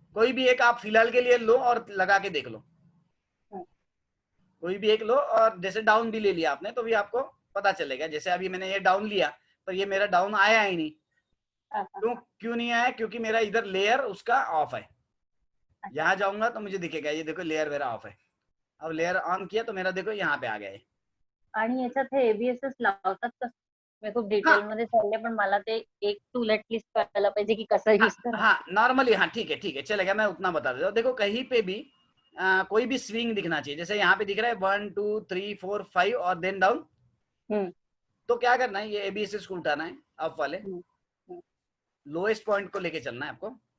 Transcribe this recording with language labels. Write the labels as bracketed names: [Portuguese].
[Hindi] कोई भी एक आप फिलहाल के लिए लो और लगा के देख लो, कोई भी एक लो, और जैसे डाउन भी ले लिया आपने तो भी आपको पता चलेगा. जैसे अभी मैंने ये डाउन लिया, पर ये मेरा डाउन आया ही नहीं. क्यों नहीं आया? क्योंकि मेरा इधर लेयर उसका ऑफ है. यहाँ जाऊंगा तो मुझे दिखेगा, ये देखो लेयर मेरा ऑफ है. अब लेयर ऑन किया तो मेरा देखो यहाँ पे आ गया. [Marathi] आणि याच्यात हे एबीएसएस लावतात कसं? मी खूप डिटेल मध्ये चालले, पण मला ते एक टूल एटलीस्ट कळायला पाहिजे की कसं यूज करायचं. [Hindi] हाँ, नॉर्मली, हाँ ठीक है चलेगा, मैं उतना बता देता हूँ. देखो कहीं पे भी कोई भी स्विंग दिखना चाहिए. जैसे यहाँ पे दिख रहा है 1 2 3 4 5 और देन डाउन, तो क्या करना है, ये एबीएसएस को उठाना है, अप वाले लोएस्ट पॉइंट को लेके चलना है आपको.